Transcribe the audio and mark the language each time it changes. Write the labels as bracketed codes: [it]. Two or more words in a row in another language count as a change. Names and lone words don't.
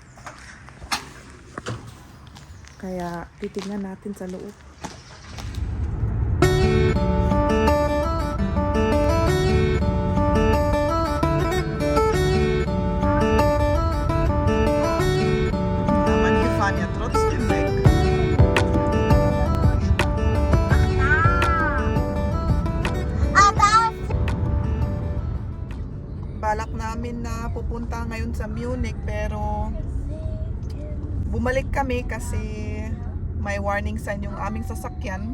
[tl] Kaya titignan natin sa loob. [de] Naman hier fahren ja trotzdem weg. [tl] Balak namin na pupunta ngayon sa Munich pero bumalik kami kasi may warning sign yung aming sasakyan.